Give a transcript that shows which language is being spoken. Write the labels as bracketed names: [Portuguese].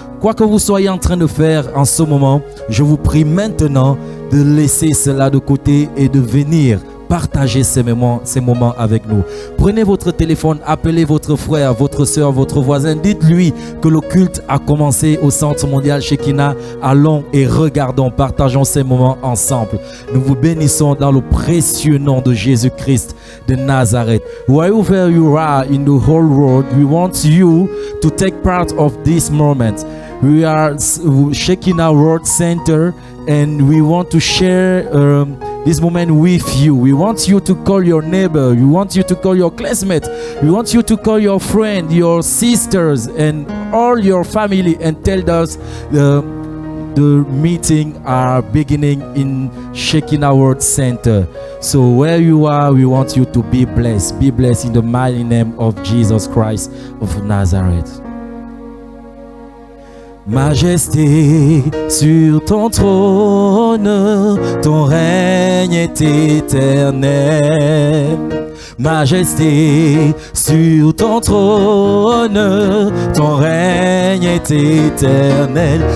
[French] Quoi que vous soyez en train de faire en ce moment, je vous prie maintenant de laisser cela de côté et de venir partagez ces moments avec nous. Prenez votre téléphone, appelez votre frère, votre soeur, votre voisin. Dites-lui que le culte a commencé au Centre mondial Shekinah. Allons et regardons, partageons ces moments ensemble. Nous vous bénissons dans le précieux nom de Jésus-Christ de Nazareth. [English] Wherever you are in the whole world, we want you to take part of this moment. We are Shekinah World Center and we want to share this moment with you. We want you to call your neighbor. We want you to call your classmate. We want you to call your friend, your sisters, and all your family and tell us the meeting are beginning in Shekinah World Center. So where you are, we want you to be blessed. Be blessed in the mighty name of Jesus Christ of Nazareth. [French] Majesté sur ton trône, ton règne est éternel. Majesté sur ton trône, ton règne est éternel.